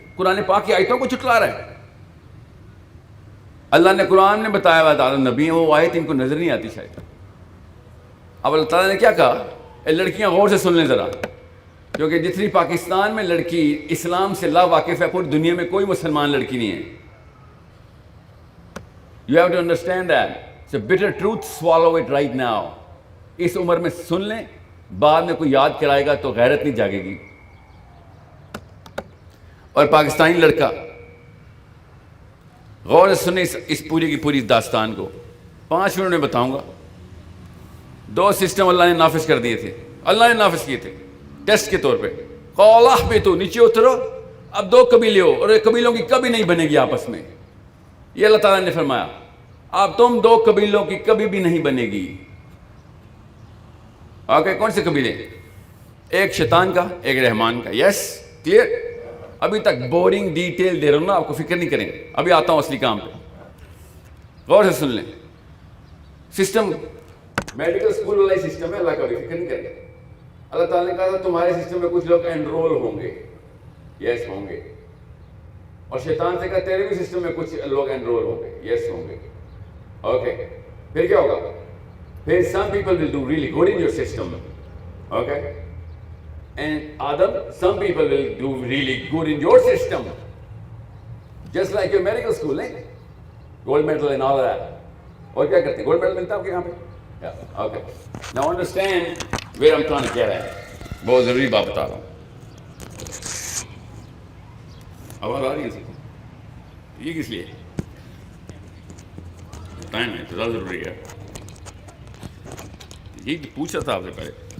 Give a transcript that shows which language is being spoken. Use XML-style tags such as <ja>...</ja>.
<ur>قرآن پاک کی آیتوں کو چٹلا رہا ہے. اللہ نے قرآن میں بتایا ہوا حضرت آدم نبی ہیں, وہ آیت ان کو نظر نہیں آتی شاید. اب اللہ تعالیٰ نے کیا کہا, لڑکیاں غور سے سن لیں ذرا, کیونکہ جتنی پاکستان میں لڑکی اسلام سے لا واقف ہے, پوری دنیا میں کوئی مسلمان لڑکی نہیں ہے.</ur> <en>You have to understand that. It's a bitter truth, swallow it right now.</en> <ur>اس عمر میں سن لیں, بعد میں کوئی یاد کرائے گا تو غیرت نہیں جاگے گی. اور پاکستانی لڑکا غور سے سنیں اس پوری کی پوری داستان کو. 5 منٹ میں بتاؤں گا. 2 سسٹم اللہ نے نافذ کر دیے تھے, اللہ نے نافذ کیے تھے ٹیسٹ کے طور پہ. قولا پہ تو نیچے اترو, اب 2 قبیلے ہو اور قبیلوں کی کبھی نہیں بنے گی آپس میں. یہ اللہ تعالیٰ نے فرمایا, اب تم 2 قبیلوں کی کبھی بھی نہیں بنے گی. اوکے, کون سے قبیلے؟ ایک شیطان کا, ایک رحمان کا. یس, کلیئر. ابھی تک بورنگ ڈیٹیل دے رہا ہوں نا, آپ کو فکر نہیں کریں, ابھی آتا ہوں اصلی کام پہ. غور سے سن لیں. سسٹم میڈیکل اسکول والا ہی سسٹم ہے, اللہ کا بھی فکر نہیں کریں. اللہ تعالیٰ نے کہا تھا تمہارے سسٹم میں کچھ لوگ انرول ہوں گے. یس, ہوں گے. اور شیطان سے کہا تیرے بھی سسٹم میں کچھ لوگ انرول ہوں گے. یس, ہوں گے.</ur> <en>okay,</en> <ur>پھر کیا ہوگا؟ پھر</ur> <en>some people will do really good in your system. Okay? And Adam, some people will do really good in your system. Just like your medical school, eh? Gold medal and all that.</en> <ur>اور کیا کرتے ہیں؟ Gold medal ملتا ہے آپ کے یہاں پہ؟ Yeah.</ur> <en>Okay. Now understand where I'm trying to get at.</en> <ur>بہت ضروری بات بتا رہا ہوں. آواز آ رہی ہے؟ یہ کس لیے؟ ٹائم ہے, زیادہ ضروری ہے. یہ پوچھا تھا آپ سے پہلے.</ur>